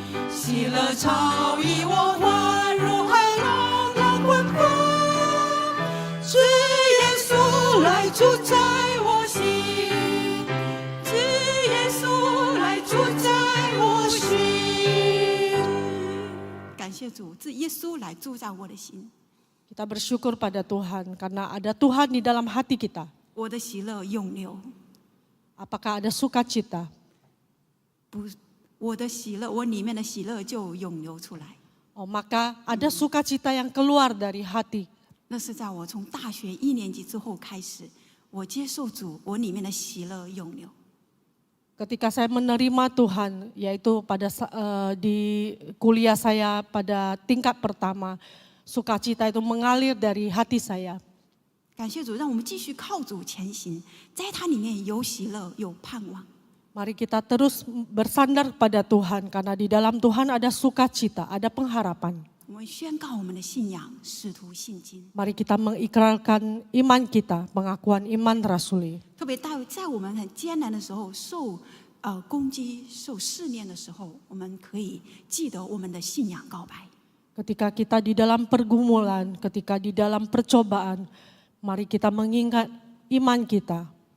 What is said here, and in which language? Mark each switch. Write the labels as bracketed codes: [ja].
[zh] 喜乐超溢我欢如海浪的滚滚，是耶稣来住在我心，是耶稣来住在我心。” 感谢主，是耶稣来住在我的心。 [id] Kita bersyukur pada Tuhan karena ada Tuhan di dalam hati kita. [zh] 我的喜乐永留， [id] Apakah ada sukacita? [zh] 不，我的喜乐，我里面的喜乐就涌流出来。 [id] Oh, maka ada sukacita yang keluar dari hati. [zh] 那是在我从大学1年级之后开始，我接受主，我里面的喜乐涌流。 [id] Ketika saya menerima Tuhan, yaitu di kuliah saya pada tingkat pertama, sukacita itu mengalir dari hati saya. [zh] 感谢主，让我们继续靠主前行，在他里面有喜乐，有盼望。 [id] Mari kita terus bersandar pada Tuhan, karena di dalam Tuhan ada sukacita, ada pengharapan. [zh] 我们宣告我们的信仰，使徒信经。 [id] Mari kita mengikrarkan iman kita, pengakuan iman rasuli. [zh] 特别在我们很艰难的时候，受攻击、受试炼的时候，我们可以记得我们的信仰告白。 [id] Ketika kita di dalam pergumulan, ketika di dalam percobaan, mari kita mengingat iman kita.